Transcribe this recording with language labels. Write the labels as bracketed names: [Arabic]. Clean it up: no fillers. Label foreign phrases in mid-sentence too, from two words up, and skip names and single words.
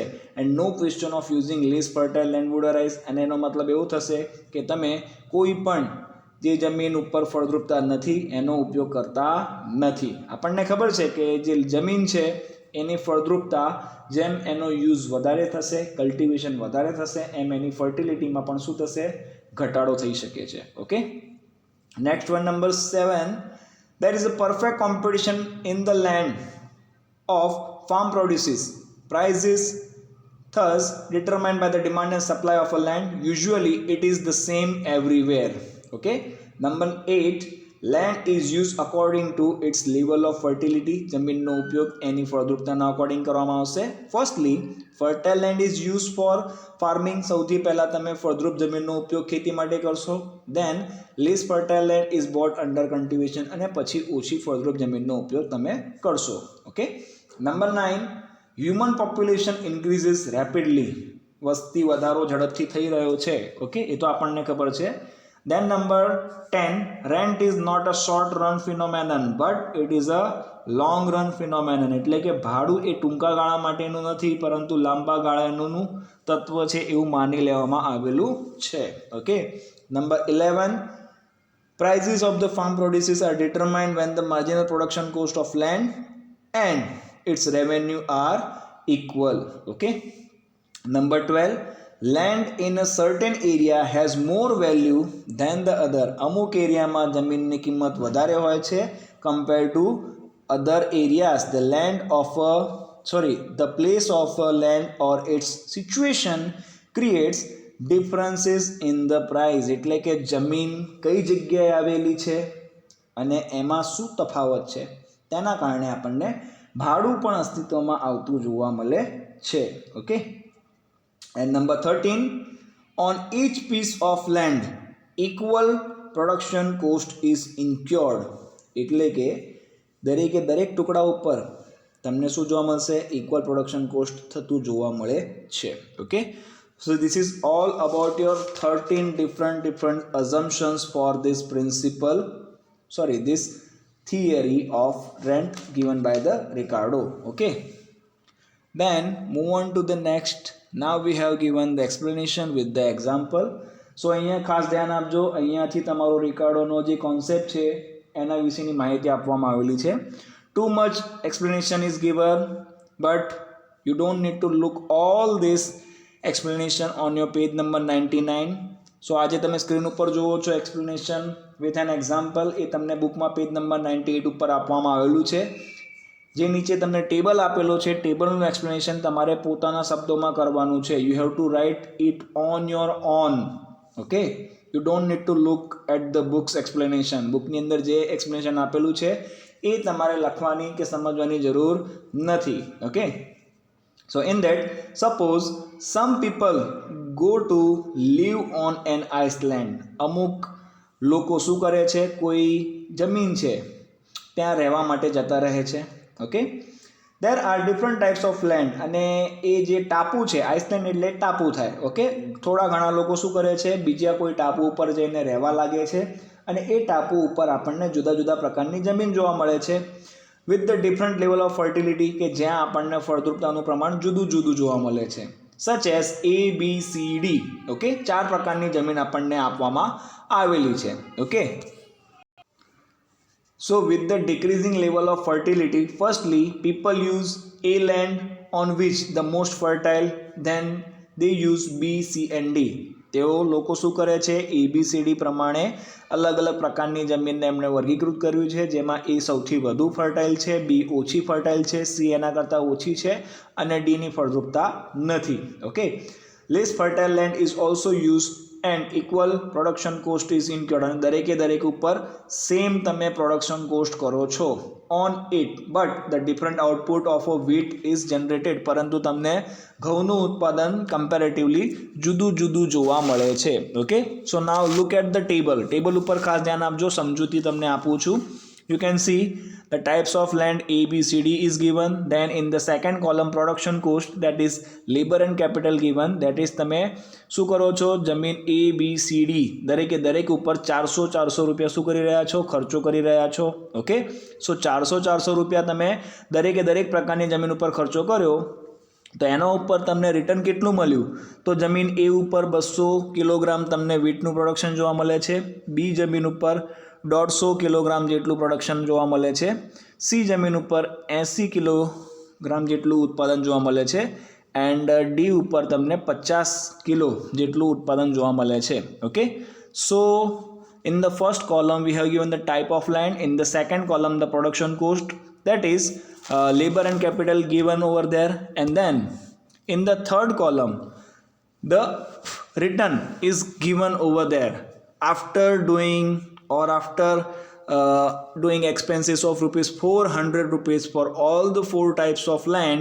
[English] And no question of using less fertile land would arise. [Gujarati] અને એનો મતલબ એવું થશે કે તમે કોઈ પણ જે જમીન ઉપર ફળદ્રુપતા નથી એનો ઉપયોગ કરતા નથી. આપણને ખબર છે કે જે જમીન છે એની ફળદ્રુપતા જેમ એનો યુઝ વધારે થશે, કલ્ટિવેશન વધારે થશે, એમ એની ફર્ટિલિટીમાં પણ શું થશે? ઘટાડો થઈ શકે છે. [English] Okay, next one, number 7. There is a perfect competition in the land of farm produces. Prices thus determined by the demand and supply of a land. Usually it is the same everywhere. Okay, number 8. Land is used according to its level of fertility. [Gujarati] જમીનનો ઉપયોગ એની ફળદ્રુપતાના અકોર્ડિંગ કરવામાં આવશે. [English] Firstly, fertile land is use for farming. [Gujarati] સૌથી પહેલા તમે ફળદ્રુપ જમીનનો ઉપયોગ ખેતી માટે કરશો. [English] Then less fertile land is brought under cultivation. [Gujarati] અને પછી ઓછી ફળદ્રુપ જમીનનો ઉપયોગ તમે કરશો. [English] Okay, number 9. Human population increases rapidly. [Gujarati] વસ્તી વધારો ઝડપથી થઈ રહ્યો છે. ઓકે, એ તો આપણને ખબર છે. [English] Then number 10, rent is not a short run phenomenon but it is a long run phenomenon. [Gujarati] એટલે કે ભાડું એ ટૂંકા ગાળા માટેનું નથી પરંતુ લાંબા ગાળાનું તત્વ છે એવું માની લેવામાં આવેલું છે. [English] Okay, number 11, prices of the farm produces are determined when the marginal production cost of land and its revenue are equal. Okay, number 12, land in a certain area has more value than the other. [Gujarati] અમુક એરિયામાં જમીનની કિંમત વધારે હોય છે [English] compared to other areas. The place of a land or its situation creates differences in the price. [Gujarati] એટલે કે જમીન કઈ જગ્યાએ આવેલી છે અને એમાં શું તફાવત છે તેના કારણે આપણને ભાડું પણ અસ્તિત્વમાં આવતું જોવા મળે છે. ઓકે, [English] and number 13, on each piece of land equal production cost is incurred. [Gujarati] એટલે કે દરેકે દરેક ટુકડા ઉપર તમને શું જોવા મળશે? [English] Equal production cost [Gujarati] થતું જોવા મળે છે. ઓકે, [English] so this is all about your 13 different assumptions for this this theory of rent given by the Ricardo. Okay, then move on to the next. Now we have given the explanation with the example. [Gujarati] So અહીંયા ખાસ ધ્યાન આપજો, અહીંયાથી તમારો રિકાર્ડોનો જે કોન્સેપ્ટ છે એના વિશેની માહિતી આપવામાં આવેલી છે. [English] Too much explanation is given but you don't need to look all this explanation on your page number 99. [Gujarati] So આજે તમે સ્ક્રીન ઉપર જુઓ છો [English] explanation with an example, [Gujarati] એ તમને બુકમાં પેજ નંબર 98 ઉપર આપવામાં આવેલું છે. જે નીચે તમને ટેબલ આપેલો છે, ટેબલનું એક્સપ્લેનેશન તમારે પોતાના શબ્દોમાં કરવાનું છે. [English] You have to write it on your own. Okay, you don't need to look at the book's explanation. [Gujarati] બુકની અંદર જે એક્સપ્લેનેશન આપેલું છે એ તમારે લખવાની કે સમજવાની જરૂર નથી. [English] Okay, so in that, suppose some people go to live on an island. [Gujarati] અમુક લોકો શું કરે છે? કોઈ જમીન છે ત્યાં રહેવા માટે જતા રહે છે. ઓકે, [English] there are different types of land. [Gujarati] અને એ જે ટાપુ છે, આઇસલેન્ડ એટલે ટાપુ થાય. ઓકે, થોડા ઘણા લોકો શું કરે છે? બીજા કોઈ ટાપુ ઉપર જઈને રહેવા લાગે છે અને એ ટાપુ ઉપર આપણને જુદા જુદા પ્રકારની જમીન જોવા મળે છે [English] with the different level of fertility, [Gujarati] કે જ્યાં આપણને ફળદ્રુપતાનું પ્રમાણ જુદું જુદું જોવા મળે છે. [English] Such as ABCD. [Gujarati] ઓકે, 4 પ્રકારની જમીન આપણને આપવામાં આવેલી છે. ઓકે, [English] so with the decreasing level of fertility, firstly people use A land on which the most fertile, then they use B, C and D. [Gujarati] તેઓ લોકો શું કરે છે? ABCD પ્રમાણે અલગ અલગ પ્રકારની જમીનને એમણે વર્ગીકૃત કર્યું છે, જેમાં A સૌથી વધુ ફર્ટાઇલ છે, B ઓછી ફર્ટાઇલ છે, C એના કરતાં ઓછી છે અને D ની ફળદ્રુપતા નથી. [English] Okay, less fertile land is also use and equal production cost is include. [Gujarati] અને દરેક ઉપર સેમ તમે [English] production cost [Gujarati] કરો છો [English] on it, but the different output of a wheat is generated. [Gujarati] પરંતુ તમને ઘઉંનું ઉત્પાદન કમ્પેરેટિવલી જુદું જુદું જોવા મળે છે. [English] Okay, so now look at the table. [Gujarati] ટેબલ ઉપર ખાસ ધ્યાન આપજો, સમજૂતી તમને આપું છું. [English] You can see the types of land A, B, C, D is given. Then in the second column production cost, that is labor and capital given. That is [Gujarati] તમે શું કરો છો, જમીન A, B, C, D દરેકે દરેક ઉપર 400 રૂપિયા શું કરી રહ્યા છો, ખર્ચો કરી રહ્યા છો. [English] Okay, so [Gujarati] 400 રૂપિયા તમે દરેકે દરેક પ્રકારની જમીન ઉપર ખર્ચો કર્યો તો એના ઉપર તમને રિટર્ન કેટલું મળ્યું, તો જમીન A ઉપર 200 કિલોગ્રામ તમને વીટનું પ્રોડક્શન જોવા મળે છે. B જમીન ઉપર 150 કિલોગ્રામ જેટલું પ્રોડક્શન જોવા મળે છે. C જમીન ઉપર 80 કિલોગ્રામ જેટલું ઉત્પાદન જોવા મળે છે. એન્ડ D ઉપર તમને 50 કિલો જેટલું ઉત્પાદન જોવા મળે છે. [English] Okay, so in the first column we have given the type of land, in the second column the production cost, that is labor and capital given over there, and then in the third column the return is given over there after doing expenses of rupees 400 rupees for all the 4 types of land.